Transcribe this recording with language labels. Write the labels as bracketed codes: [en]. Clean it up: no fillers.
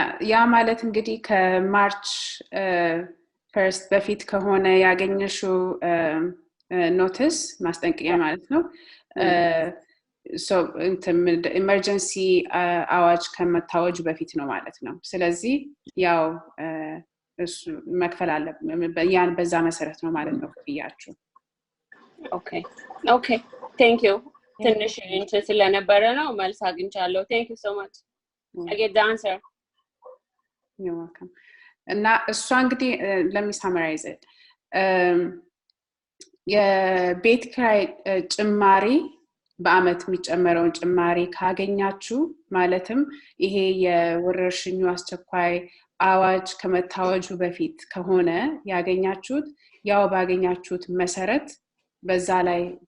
[am] ያ ማለት እንግዲህ ከማርች ፈርስት በፊት ከሆነ ያገኘሽው ኖቲስ ማስጠንቀቂያ ማለት ነው። ሶ ኢመርጀንሲ አዋጅ ከመታወጁ በፊት ነው ማለት ነው። ስለዚህ ያው እሱ መክፈል አለ ያን በዛ መሰረት ነው ማለት ነው ክፍያችሁ። [en] Okay. Okay. Thank you. [am] ትንሽ እንትን ስለነበረ ነው መልስ አግኝቻለሁ። [en] Thank you so much. I get the answer. You're welcome. [am] እና እሷ እንግዲህ [en] let me summarize it. [am] የቤት ኪራይ ጭማሪ በአመት የሚጨመረውን ጭማሪ ካገኛችሁ ማለትም ይሄ የወረርሽኙ አስቸኳይ አዋጅ ከመታወጁ በፊት ከሆነ ያገኛችሁት ያው ባገኛችሁት መሰረት በዛ ላይ